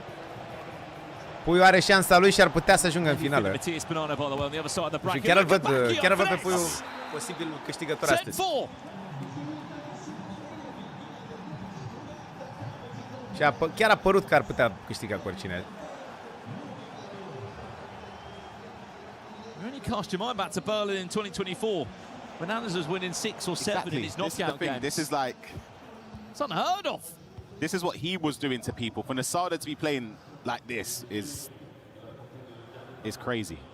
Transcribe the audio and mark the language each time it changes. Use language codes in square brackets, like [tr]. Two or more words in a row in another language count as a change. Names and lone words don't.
[ro] Puiu are șansa lui și ar putea să ajungă în finală. Și chiar îl văd pe Puiu posibil câștigător astăzi. Și chiar a părut că ar putea câștiga cu oricine. [en] Only cast your mind back to Berlin in 2024 when Anders was winning 6 or 7 in his knockout games. This is like... It's unheard of. This is what he was doing to people. For Nasada to be playing like this is crazy.